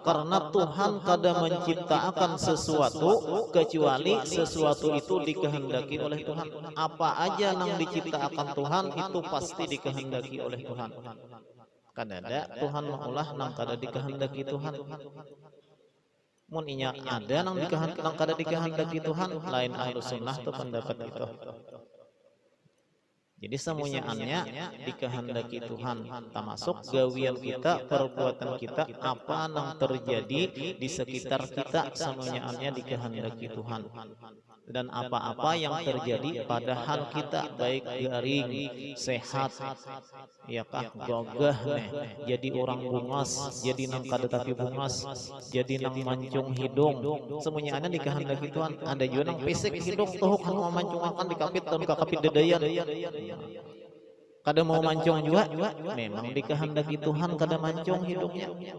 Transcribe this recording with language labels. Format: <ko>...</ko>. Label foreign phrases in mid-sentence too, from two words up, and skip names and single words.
<id>Karena Tuhan kada menciptakan sesuatu kecuali sesuatu itu dikehendaki oleh Tuhan. Apa aja yang diciptakan Tuhan itu pasti dikehendaki oleh Tuhan.</id> <bjn>Kada ada Tuhan maulah nang kada dikehendaki Tuhan. Mun inya ada nang kada dikehendaki Tuhan, lain Ahlus Sunnah tuh pendapat itu.</bjn> <id>Jadi semuanya dikehendaki Tuhan, termasuk gawian kita, perbuatan kita, apa yang terjadi di sekitar kita semuanya dikehendaki Tuhan. Dan apa-apa yang terjadi padahal kita baik garing,</id> <bjn>sehat, ya kah gagah nih, jadi orang bungas, jadi nang kada tapi bungas, jadi nang mancung hidung, semuanya dikehendaki Tuhan. Ada juga nang pesek hidung tuh kan mau mancung akan dikapit dan kakapit dedayan. Kada mau mancung juga, memang dikehendaki Tuhan kada mancung hidungnya.</bjn>